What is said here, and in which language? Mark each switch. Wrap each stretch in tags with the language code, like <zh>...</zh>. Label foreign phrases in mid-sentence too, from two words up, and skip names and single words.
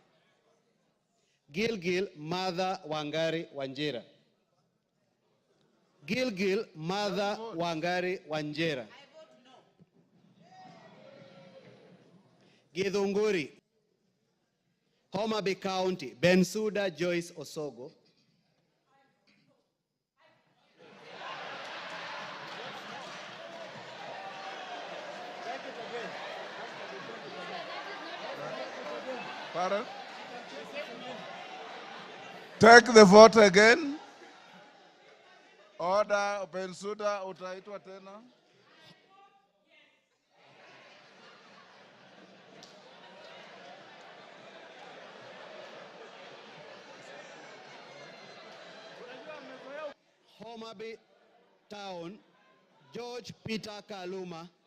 <en>Gilgil Mother Wangari Wanjira. Gilgil Mother Wangari Wanjira. Githunguri Homa Bay County, Bensuda Joyce Osogo. Pardon? Take the vote again. Order,</en> <sw>Bensuda, utaitwa tena.</sw> <en>Homa Bay Town, George Peter Kaluma.</en>